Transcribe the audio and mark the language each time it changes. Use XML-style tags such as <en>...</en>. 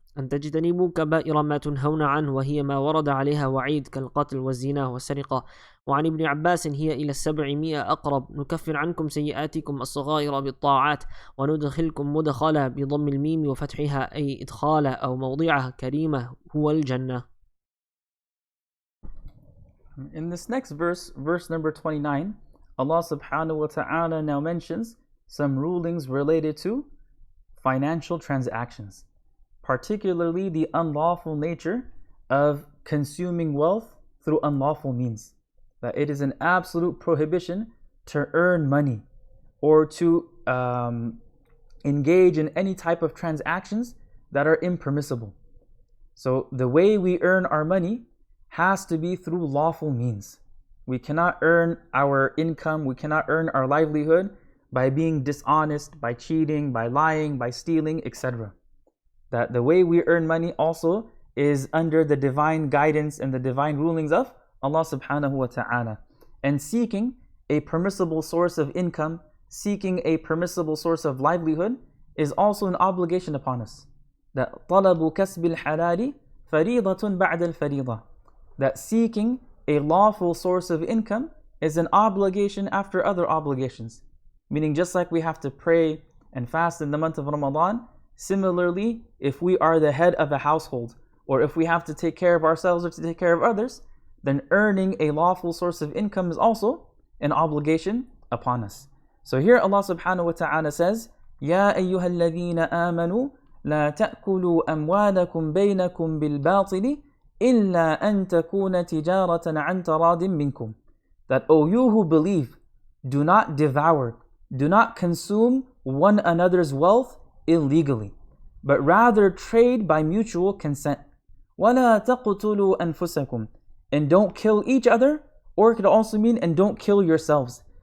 <ar>أن تجتنبوا كبائر ما تنهون عنه وهي ما ورد عليها وعيد كالقتل والزنا والسرقة. وعن ابن عباس هي إلى 700 أقرب. نكفر عنكم سيئاتكم الصغائر بالطاعات وندخلكم مدخلا بضم الميم وفتحها أي إدخالا أو موضعها كريمة هو الجنة.</ar> <en>In this next verse, verse number 29, Allah subhanahu wa ta'ala now mentions some rulings related to financial transactions, particularly the unlawful nature of consuming wealth through unlawful means. That it is an absolute prohibition to earn money or to engage in any type of transactions that are impermissible. So the way we earn our money has to be through lawful means. We cannot earn our income, we cannot earn our livelihood by being dishonest, by cheating, by lying, by stealing, etc. That the way we earn money also is under the divine guidance and the divine rulings of Allah subhanahu wa ta'ala. And seeking a permissible source of income, seeking a permissible source of livelihood is also an obligation upon us. That</en> <ar>طَلَبُ كَسْبِ الْحَلَالِ فَرِيضَةٌ بَعْدَ الْفَرِيضَةِ.</ar> <en>That seeking a lawful source of income is an obligation after other obligations. Meaning just like we have to pray and fast in the month of Ramadan, similarly, if we are the head of a household, or if we have to take care of ourselves or to take care of others, then earning a lawful source of income is also an obligation upon us. So here Allah subhanahu wa ta'ala says,</en> <ar>يَا أَيُّهَا الَّذِينَ آمَنُوا لَا تَأْكُلُوا أَمْوَالَكُمْ بَيْنَكُمْ بِالْبَاطِلِ إِلَّا أَن تَكُونَ تِجَارَةً عَنْ تَرَادٍ مِّنْكُمْ.</ar> <en>That, O you who believe, do not devour, do not consume one another's wealth illegally, but rather trade by mutual consent.</en> <ar>وَلَا تَقْتُلُوا أَنفُسَكُمْ.</ar> <en>And don't kill each other, or it could also mean, and don't kill yourselves.</en>